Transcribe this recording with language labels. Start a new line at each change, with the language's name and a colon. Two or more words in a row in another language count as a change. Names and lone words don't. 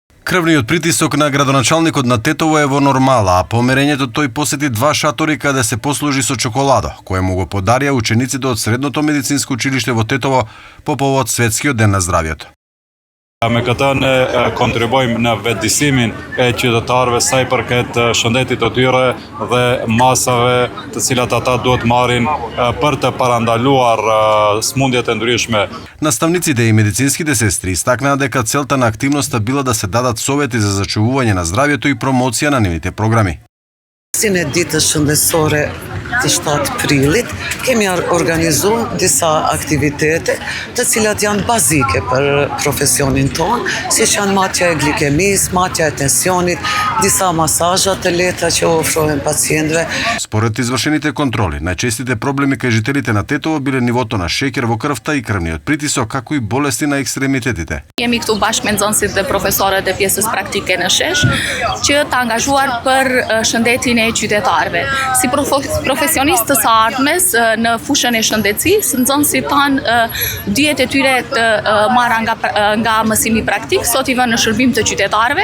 Macedonian: Крвниот притисок на градоначалникот на Тетово е во нормала, а померењето тој посети 2 шатори каде се послужи со чоколадо, кое му го подарија учениците од Средното медицинско училиште во Тетово по повод Светскиот ден на здравјето.
Albanian: Me këtë ne kontribuojmë në vetëdijsimin e qytetarëve sa i përket shëndetit të tyre dhe masave të cilat ata duhet marrin për të parandaluar smundjet e ndryshme.
Macedonian: Наставниците и медицинските сестри истакнаа дека целта на активноста била да се дадат совети за зачувување на здравјето и промоција на нивните програми.
Albanian: Sinë ditës shëndetësore të 7 prillit, kemi organizuar disa aktivitete të cilat janë bazike për profesionin ton, siç janë matja e glikemisë, matja e tensionit, disa masazha të lehta që ofrohen pacientëve.
Macedonian: Според извршените контроли, најчестите проблеми кај жителите на Тетово биле нивото на шеќер во крвта и крвниот притисок, како и болести на екстремитетите.
Albanian: Jemi këtu bashkë me nxënësit dhe profesorët e pjesës praktike në shesh, që të angazhuar për shëndetin e qytetarëve. Si profesionistë të së ardhmes në fushën e shëndetësisë, nxënësit tanë dijet e tyre të marra nga mësimi praktik, sot i vënë në shërbim të qytetarëve.